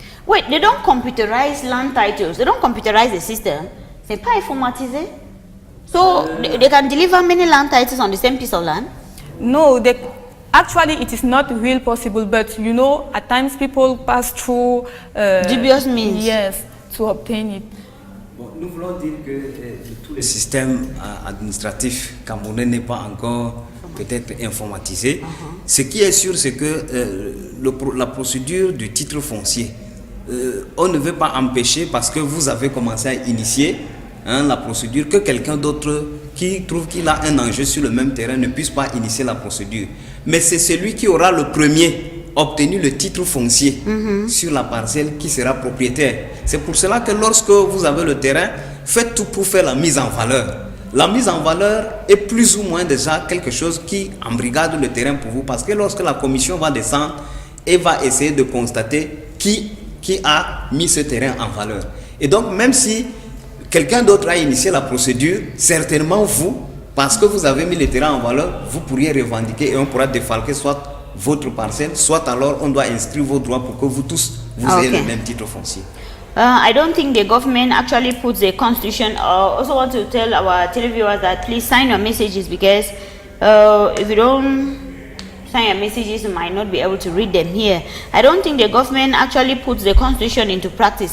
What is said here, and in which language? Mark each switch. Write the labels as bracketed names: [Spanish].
[English] Wait, they don't computerize land titles. They don't computerize the system. [French] C'est pas informatisé. [English] So they can deliver many land titles on the same piece of land? No, actually it is not real possible, but you know, at times people pass through dubious means. Yes, to obtain it. [French] Bon, nous voulons dire que tout le système administratif camerounais n'est pas encore peut-être informatisé. Ce qui est sûr, c'est que la procédure du titre foncier, on ne veut pas empêcher, parce que vous avez commencé à initier la procédure, que quelqu'un d'autre qui trouve qu'il a un enjeu sur le même terrain ne puisse pas initier la procédure. Mais c'est celui qui aura le premier obtenu le titre foncier sur la parcelle qui sera propriétaire. C'est pour cela que lorsque vous avez le terrain, faites tout pour faire la mise en valeur. La mise en valeur est plus ou moins déjà quelque chose qui embrigade le terrain pour vous, parce que lorsque la commission va descendre et va essayer de constater qui a mis ce terrain en valeur. Et donc, même si quelqu'un d'autre a initié la procédure, certainement vous, parce que vous avez mis le terrain en valeur, vous pourriez revendiquer et on pourra défalquer soit votre parcelle, soit alors on doit inscrire vos droits pour que vous tous, vous ayez le même titre foncier. [English] I don't think the government actually puts the constitution. I also want to tell our televiewers that please sign your messages, because if you don't sign your messages, you might not be able to read them here. I don't think the government actually puts the constitution into practice.